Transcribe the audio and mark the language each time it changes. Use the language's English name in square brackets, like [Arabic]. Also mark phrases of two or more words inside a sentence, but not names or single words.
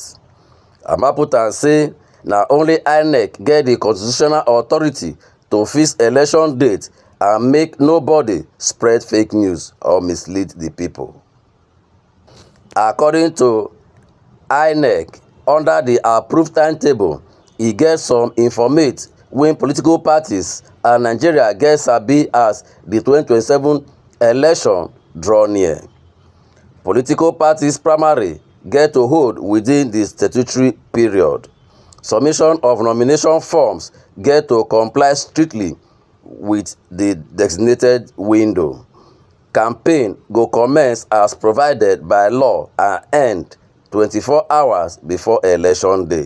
[Nigerian Pidgin] Amaputan say na only Inec get the constitutional authority to fix election date and make nobody spread fake news or mislead the people. According to Inec, under the approved timetable, e get some informate wey political parties and Nigeria get sabi as the 2027 election draw near. Political parties primary get to hold within the statutory period. Submission of nomination forms get to comply strictly with the designated window. Campaign go commence as provided by law and end 24 hours before election day.